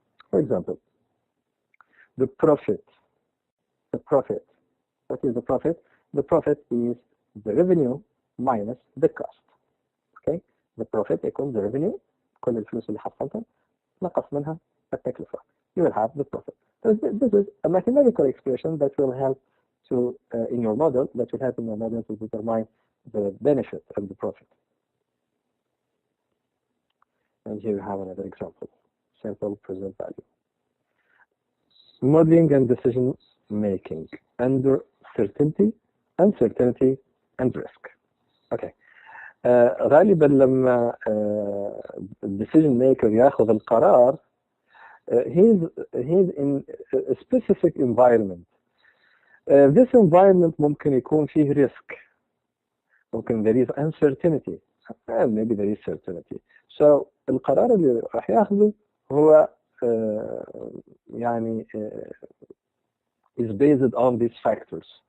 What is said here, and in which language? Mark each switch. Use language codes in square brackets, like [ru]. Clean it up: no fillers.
[en] For example, the profit. What is the profit? The profit is the revenue minus the cost. Okay? The profit equals the revenue. [ar] كل الفلوس اللي حصلتها نقص منها التكلفة. [en] You will have the profit. So this is a mathematical expression that will help to in your model to determine the benefit and the profit. And here you have another example. Simple present value. Modeling and decision making under certainty, uncertainty, and risk. Okay. [ar] غالبا لما الديسيجن ميكر ياخذ القرار [en] he's in a specific environment. This environment [ar] ممكن يكون فيه [en] risk. ممكن there is uncertainty and maybe there is certainty. So [ar] القرار اللي راح ياخذه هو يعني [en] is based on these factors.